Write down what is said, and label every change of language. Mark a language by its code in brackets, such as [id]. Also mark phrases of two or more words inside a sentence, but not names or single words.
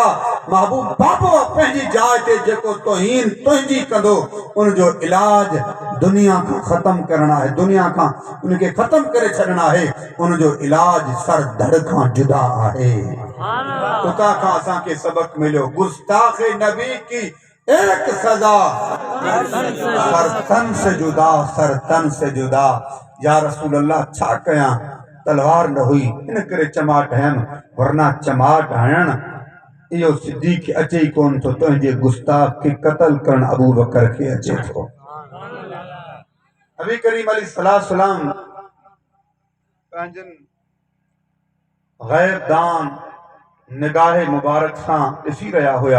[sd] महबूब बाबो पंहिंजी जाइ ते जेको तौहीन तुंहिंजी कंदो, उनजो इलाज दुनिया खां ख़त्म करणु आहे, दुनिया खां उनखे ख़त्म करे छॾणु आहे। उनजो इलाज सर धड़ खां जुदा आहे। उतां खां असांखे सबक़ मिलियो, [ur] گستاخ نبی کی ایک سزا سر تن سے جدا، سر تن سے جدا. [sd] या रसूल अल्लाह छा कयां, तलवार न हुई इन करे चमाट हयमि, वरना चमाट हणण इहो सिद्दीक खे अचे ई कोन थो, तुंहिंजे गुस्ताख खे क़त्ल करण अबू बकर खे अचे थो। नबी करीम अलैहिस्सलाम पंहिंजनि ग़ैब दान निगाह मुबारक सां ॾिसी रहिया हुया।